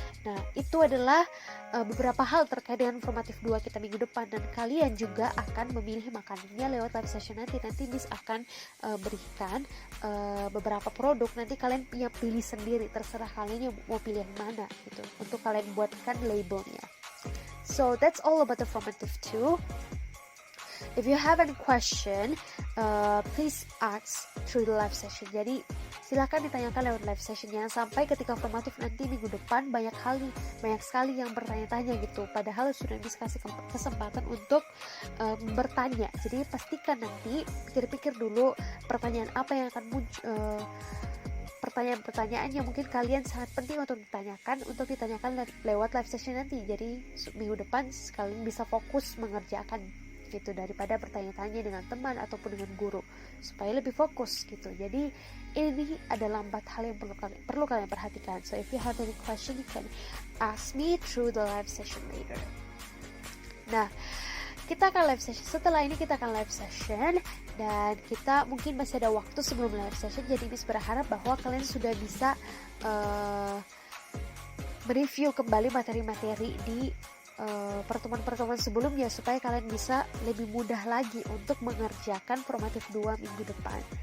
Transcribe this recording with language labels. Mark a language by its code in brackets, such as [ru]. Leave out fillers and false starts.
[id] Nah itu adalah beberapa hal terkait dengan formatif 2 kita minggu depan, dan kalian juga akan memilih makanannya lewat live session nanti. Nanti Miss akan berikan beberapa produk, nanti kalian punya pilih sendiri, terserah kalian yang mau pilih yang mana gitu untuk kalian buatkan labelnya. [en] So that's all about the formative 2. If you have any question, please ask through the live session. [id] Jadi silakan ditanyakan lewat live session. Jangan sampai ketika formatif nanti minggu depan banyak sekali yang bertanya-tanya gitu. Padahal sudah dikasih kesempatan untuk bertanya. Jadi pastikan nanti pikir-pikir dulu pertanyaan apa yang akan muncul. Pertanyaan-pertanyaan yang mungkin kalian sangat penting untuk ditanyakan lewat live session nanti. Jadi minggu depan kalian bisa fokus mengerjakan gitu daripada bertanya-tanya dengan teman ataupun dengan guru, supaya lebih fokus gitu. Jadi ini adalah 4 hal yang perlu kalian perhatikan. [en] So if you have any question, you can ask me through the live session later. [id] Nah, kita akan live session. Setelah ini kita akan live session, dan kita mungkin masih ada waktu sebelum live session. Jadi Miss berharap bahwa kalian sudah bisa mereview kembali materi-materi di pertemuan-pertemuan sebelumnya, supaya kalian bisa lebih mudah lagi untuk mengerjakan formatif 2 minggu depan.